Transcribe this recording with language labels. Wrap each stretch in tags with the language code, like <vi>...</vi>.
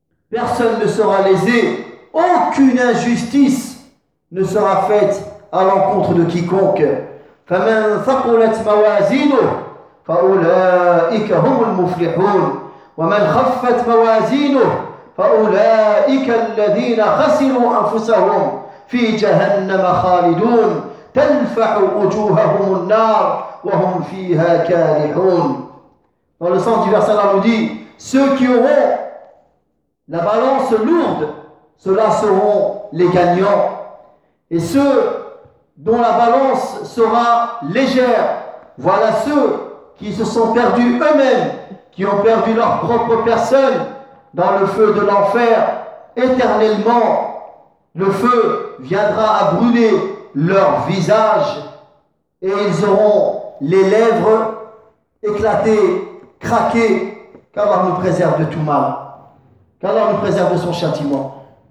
<fr>Personne ne sera lésé. Aucune injustice ne sera faite à l'encontre de quiconque.</fr> <ar>فمن ثقلت موازينه فأولئك هم المفلحون ومن خفت موازينه فأولئك الذين خسروا أنفسهم في جهنم خالدون تنفح وجوههم النار وهم فيها كارهون.</ar> <fr>Dans le sens du verset, Allah nous dit, ceux qui auront la balance lourde, ceux-là seront les gagnants. Et ceux dont la balance sera légère, voilà ceux qui se sont perdus eux-mêmes, qui ont perdu leur propre personne dans le feu de l'enfer, éternellement, le feu viendra à brûler leur visage et ils auront les lèvres éclatées, craquées, qu'Allah nous préserve de tout mal, qu'Allah nous préserve de son châtiment.</fr>